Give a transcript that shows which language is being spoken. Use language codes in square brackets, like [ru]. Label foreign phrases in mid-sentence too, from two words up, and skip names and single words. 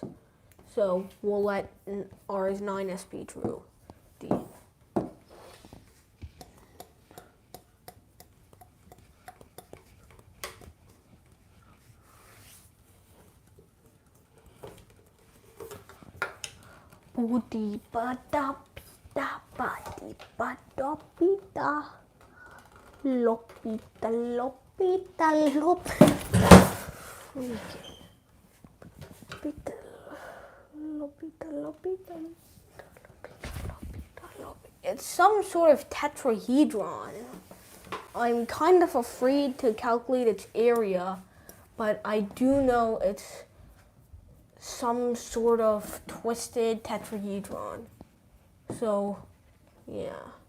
[en] So we'll let r is 9s be true. D. Booty bada pita badi bada pita lopita lopita lopita. Pita lopita lopita lopita lopita. It's some sort of tetrahedron. I'm kind of afraid to calculate its area, but I do know it's some sort of twisted tetrahedron. So, yeah.